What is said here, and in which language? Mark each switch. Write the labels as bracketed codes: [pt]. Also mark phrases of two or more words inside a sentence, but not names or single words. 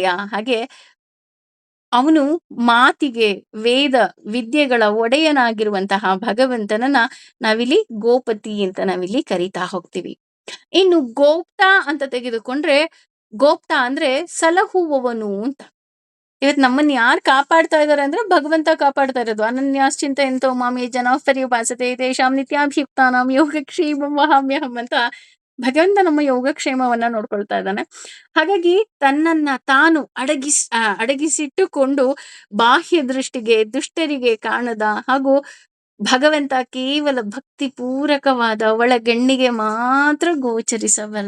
[kn] ಹಾಗೆ ಅವನು ಮಾತಿಗೆ, ವೇದ ವಿದ್ಯೆಗಳ ಒಡೆಯನಾಗಿರುವಂತಹ ಭಗವಂತನನ್ನ ನಾವಿಲ್ಲಿ ಗೋಪತಿ ಅಂತ ನಾವಿಲ್ಲಿ ಕರಿತಾ ಹೋಗ್ತೀವಿ. ಇನ್ನು ಗೋಪ್ತ ಅಂತ ತೆಗೆದುಕೊಂಡ್ರೆ, ಗೋಪ್ತ ಅಂದ್ರೆ ಸಲಹುವವನು ಅಂತ. ಇವತ್ತು ನಮ್ಮನ್ನ ಯಾರು ಕಾಪಾಡ್ತಾ ಇದಾರೆ ಅಂದ್ರೆ ಭಗವಂತ ಕಾಪಾಡ್ತಾ ಇರೋದು. [sa] ಅನನ್ಯಾಶ್ಚಿಂತಯಂತೋ ಮಾಂ ಯೇ ಜನಾಃ ಪರ್ಯುಪಾಸತೆ ತೇಷಾಂ ನಿತ್ಯಾಭಿಯುಕ್ತಾನಾಂ ಯೋಗಕ್ಷೇಮಂ ವಹಾಮ್ಯಹಂ [kn] ಅಂತ ಭಗವಂತ ನಮ್ಮ ಯೋಗಕ್ಷೇಮವನ್ನ ನೋಡ್ಕೊಳ್ತಾ ಇದ್ದಾನೆ. ಹಾಗಾಗಿ ತನ್ನನ್ನ ತಾನು ಅಡಗಿಸಿಟ್ಟುಕೊಂಡು ಬಾಹ್ಯ ದೃಷ್ಟಿಗೆ ದುಷ್ಟರಿಗೆ ಕಾಣದ ಹಾಗೂ ಭಗವಂತ ಕೇವಲ ಭಕ್ತಿ ಪೂರಕವಾದ ಒಳಗಣ್ಣಿಗೆ ಮಾತ್ರ ಗೋಚರಿಸಬಲ್ಲ.